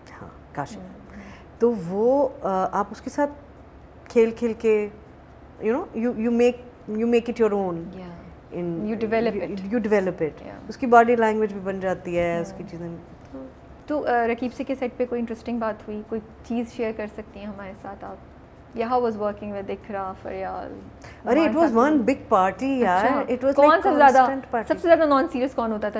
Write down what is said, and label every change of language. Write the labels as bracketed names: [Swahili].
[Urdu] ہاں کاشف, تو وہ آپ اس کے ساتھ کھیل کھیل کے you make it your own, [English] you develop it. [Urdu] اس کی باڈی لینگویج بھی بن جاتی ہے, اس کی چیزیں. تو رقیب سے کے سیٹ پہ کوئی انٹرسٹنگ بات ہوئی, کوئی چیز شیئر کر سکتی ہیں ہمارے ساتھ آپ, یا how was working with Iqra, Faryal? [English] ارے it was one big party یار, it was [Urdu] کون سب سے زیادہ نان سیریس کون ہوتا تھا؟